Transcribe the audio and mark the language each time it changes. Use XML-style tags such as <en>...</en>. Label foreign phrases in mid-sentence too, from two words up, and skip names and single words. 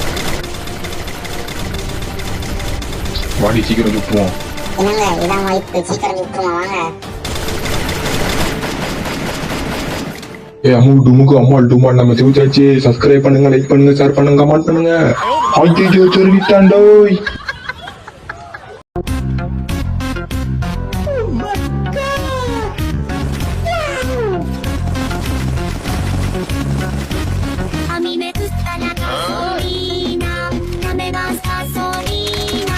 <ta>வாடி சீக்கிரம் சுற்றுவோம். என்னங்க இதான் வாய்ப்பு, சீக்கிரம் விட்டுருமா வாங்க. அம்மு டுமுக்கு அம்மாள் டுமால் நம்ம சிவச்சாச்சு. சப்ஸ்கிரைப் பண்ணுங்க, லைக் பண்ணுங்க, ஷேர் பண்ணுங்க, கமெண்ட் பண்ணுங்க. ஐயோ சொல்லிட்டாண்டோய்.</ta> <es>A mí me gusta la gasolina, dame más gasolina.</es>